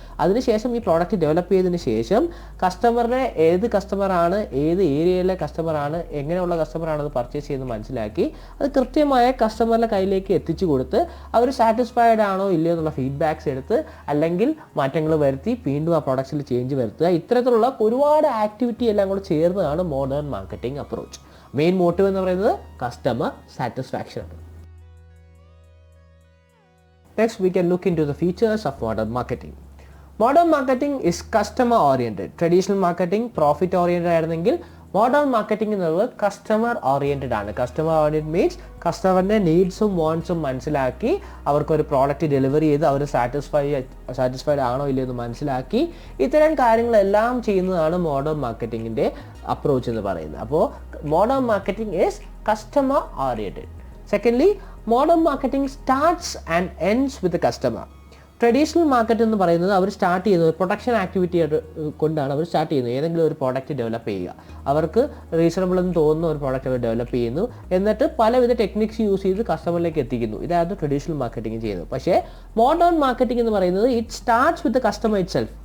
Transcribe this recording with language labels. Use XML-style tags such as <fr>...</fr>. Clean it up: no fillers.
<ml>അതിനുശേഷം ഈ product develop ചെയ്തതിന് ശേഷം കസ്റ്റമറിനെ ഏത് കസ്റ്റമറാണ്, ഏത് ഏരിയയിലെ കസ്റ്റമറാണ്, എങ്ങനെയുള്ള കസ്റ്റമറാണ് പർച്ചേസ് ചെയ്യുന്നത് മനസ്സിലാക്കി അത് കൃത്യമായ കസ്റ്റമറിൻ്റെ കയ്യിലേക്ക് എത്തിച്ചു കൊടുത്ത് അവർ സാറ്റിസ്ഫൈഡ് ആണോ ഇല്ലയോ എന്നുള്ള ഫീഡ്ബാക്സ് എടുത്ത് അല്ലെങ്കിൽ മാറ്റങ്ങൾ വരുത്തി വീണ്ടും ആ പ്രോഡക്റ്റ്സിൽ ചേഞ്ച് വരുത്തുക. ഇത്തരത്തിലുള്ള ഒരുപാട് ആക്ടിവിറ്റി എല്ലാം കൂടെ ചേർന്നതാണ് modern marketing approach. Main motive എന്ന് പറയുന്നത് കസ്റ്റമർ സാറ്റിസ്ഫാക്ഷൻ ആണ്.</ml> <en>Next, we can look into the features of modern marketing. Modern marketing is customer oriented. Traditional marketing profit oriented</en> <ml>ആയിരുന്നെങ്കിൽ മോഡേൺ മാർക്കറ്റിംഗ് എന്നുള്ളത് കസ്റ്റമർ ഓറിയൻറ്റഡ് ആണ്. Customer oriented means കസ്റ്റമറിൻ്റെ നീഡ്സും വാണ്ട്സും മനസ്സിലാക്കി അവർക്കൊരു product delivery ചെയ്ത് അവർ satisfied ആണോ ഇല്ലയോ എന്ന് മനസ്സിലാക്കി ഇത്തരം കാര്യങ്ങളെല്ലാം ചെയ്യുന്നതാണ് മോഡേൺ മാർക്കറ്റിങ്ങിൻ്റെ അപ്രോച്ച് എന്ന് പറയുന്നത്. അപ്പോൾ</ml> <en>Modern marketing is customer oriented. Secondly, modern marketing starts and ends with the customer.</en> <ml>Traditional market എന്ന് പറയുന്നത് അവർ സ്റ്റാർട്ട് ചെയ്യുന്നത് പ്രൊഡക്ഷൻ ആക്ടിവിറ്റി കൊണ്ടാണ്. അവർ സ്റ്റാർട്ട് ചെയ്യുന്നത് ഏതെങ്കിലും ഒരു പ്രോഡക്റ്റ് ഡെവലപ്പ് ചെയ്യുക, അവർക്ക് റീസണബിൾ എന്ന് തോന്നുന്ന ഒരു പ്രോഡക്റ്റ് അവർ ഡെവലപ്പ് ചെയ്യുന്നു, എന്നിട്ട് പലവിധ ടെക്നിക്സ് യൂസ് ചെയ്ത് കസ്റ്റമറിലേക്ക് എത്തിക്കുന്നു. ഇതായിരുന്നു ട്രഡീഷണൽ മാർക്കറ്റിംഗ് ചെയ്യുന്നത്. പക്ഷേ മോഡേൺ മാർക്കറ്റിംഗ് എന്ന് പറയുന്നത്</ml> <en>It starts with the customer itself.</en>